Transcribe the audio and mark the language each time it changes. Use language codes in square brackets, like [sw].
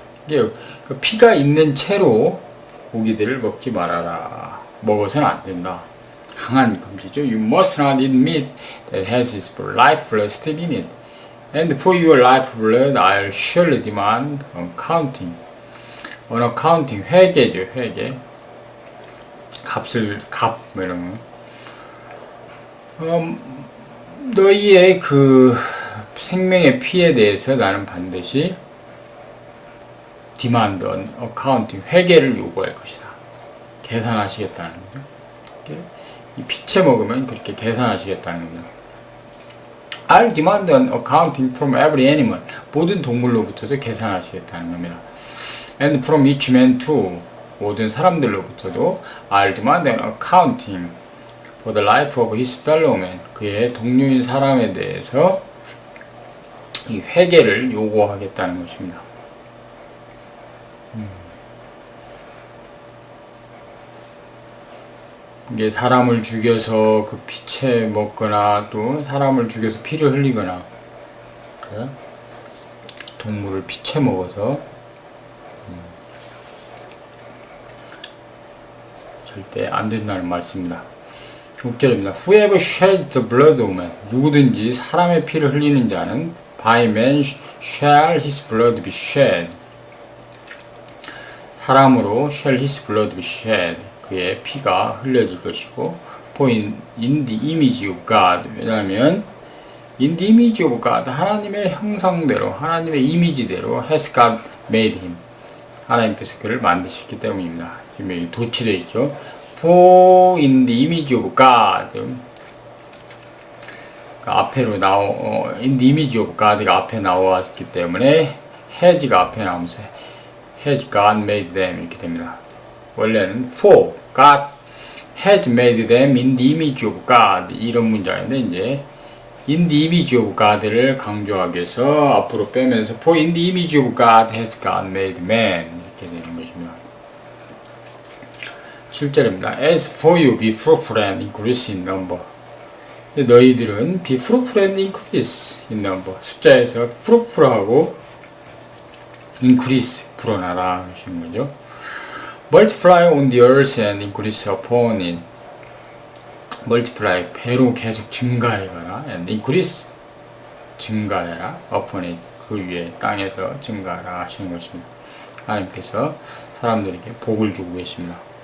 [ko] 그 피가 있는 채로 고기들을 먹지 말아라. 먹어서는 안 된다. 강한 금지죠. [en] You must not eat meat that has its life blood still in it. And for your life blood, I'll surely demand accounting. [ko] accounting, 회계죠, 회계. 값, 뭐 이런 거. 너희의 그 생명의 피에 대해서 나는 반드시 [en] demand accounting, [ko] 회계를 요구할 것이다. 계산하시겠다는 거죠. 이 피채 먹으면 그렇게 계산하시겠다는 겁니다. [en] I'll demand an accounting from every animal. [ko] 모든 동물로부터도 계산하시겠다는 겁니다. [en] And from each man too. [ko] 모든 사람들로부터도 [en] I'll demand an accounting for the life of his fellow man. [ko] 그의 동료인 사람에 대해서 이 회개를 요구하겠다는 것입니다. 이게 사람을 죽여서 그 피채 먹거나 또 사람을 죽여서 피를 흘리거나 그래? 동물을 피채 먹어서 절대 안 된다는 말씀입니다. 6절입니다. [en] Whoever sheds the blood of man, [ko] 누구든지 사람의 피를 흘리는 자는 [en] by man shall his blood be shed. [ko] 사람으로 [en] shall his blood be shed. [ko] 그의 피가 흘려질 것이고, [en] for in the image of God. [ko] 왜냐하면 [en] in the image of God, [ko] 하나님의 형상대로, 하나님의 이미지대로 [en] has God made him. [ko] 하나님께서 그를 만드셨기 때문입니다. 지금 여기 도치되어 있죠. [en] For in the image of God. [ko] 앞에로 [en] in the image of God [ko] 가 앞에 나왔기 때문에 has가 앞에 나오면서 [en] has God made them [ko] 이렇게 됩니다. 원래는 [en] for God has made them in the image of God [ko] 이런 문장인데 이제 [en] in the image of God [ko] 를 강조하기 위해서 앞으로 빼면서 [en] for in the image of God has God made man [ko] 이렇게 되는 것입니다. 7절입니다. [en] As for you, be fruitful and increase in number. [ko] 너희들은 [en] be fruitful and increase in number. [ko] 숫자에서 fruitful하고 increase 불어나라 하시는 거죠. [en] Multiply on the earth and increase upon it. [ko] Multiply 배로 계속 증가해가라. [en] And increase [ko] 증가해라. [en] upon it [ko] 그 위에 땅에서 증가하라 하시는 것입니다. 하나님께서 사람들에게 복을 주고 계십니다.